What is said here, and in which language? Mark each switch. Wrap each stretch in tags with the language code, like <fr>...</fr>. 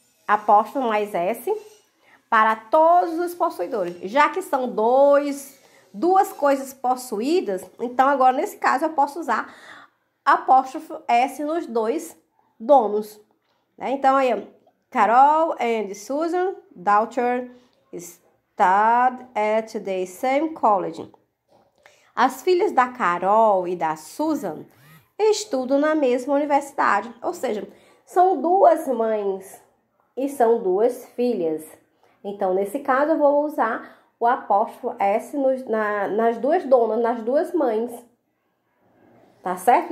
<pt>Apóstrofe mais S para todos os possuidores. Já que são duas coisas possuídas, então agora nesse caso eu posso usar apóstrofe S nos dois donos. Né? Então aí,</pt> <en>Carol and Susan daughter studied at the same college.</en> <pt>As filhas da Carol e da Susan estudam na mesma universidade. Ou seja, são duas mães e são duas filhas. Então, nesse caso, eu vou usar o apóstrofo S nas duas donas, nas duas mães. Tá certo?</pt>